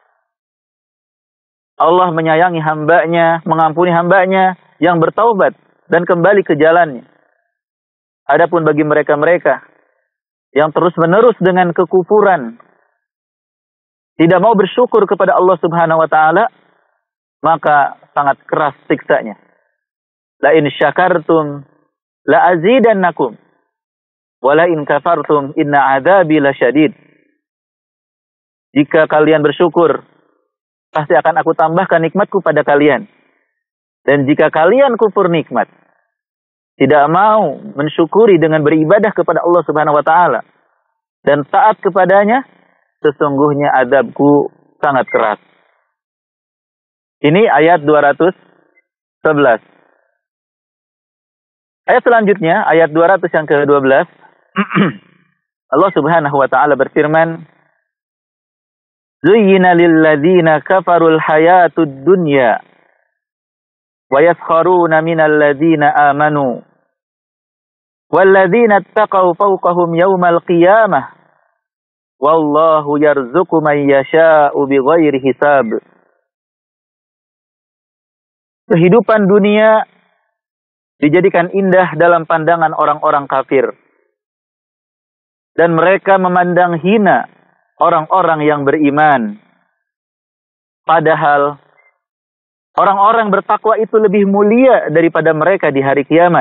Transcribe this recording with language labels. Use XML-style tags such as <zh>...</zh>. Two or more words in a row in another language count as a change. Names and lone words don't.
<id>Allah menyayangi hambanya, mengampuni hambanya yang bertaubat dan kembali ke jalannya. Adapun bagi mereka-mereka yang terus-menerus dengan kekufuran, tidak mau bersyukur kepada Allah</id> <ar>سبحانه وتعالى,</ar> <id>maka sangat keras siksanya.</id> <ar>لئن شكرتم لأزيدنكم ولئن كفرتم إن عذابي لشديد.</ar> <id>Jika kalian bersyukur, pasti akan aku tambahkan nikmatku pada kalian. Dan jika kalian kufur nikmat, tidak mau mensyukuri dengan beribadah kepada Allah</id> <ar>سبحانه وتعالى</ar> <id>dan taat kepadanya, sesungguhnya azabku sangat keras. Ini ayat 211. Ayat selanjutnya, ayat 200 yang ke-12. Allah</id> <ar>سبحانه وتعالى</ar> <id>berfirman,</id> <ar>"زين للذين كفروا الحياة الدنيا ويسخرون من الذين آمنوا والذين اتقوا فوقهم يوم القيامة والله يرزق من يشاء بغير حساب."</ar> <id>Kehidupan dunia dijadikan indah dalam pandangan orang-orang kafir. Dan mereka memandang hina orang-orang yang beriman. Padahal orang-orang bertakwa itu lebih mulia daripada mereka di hari kiamat.</id>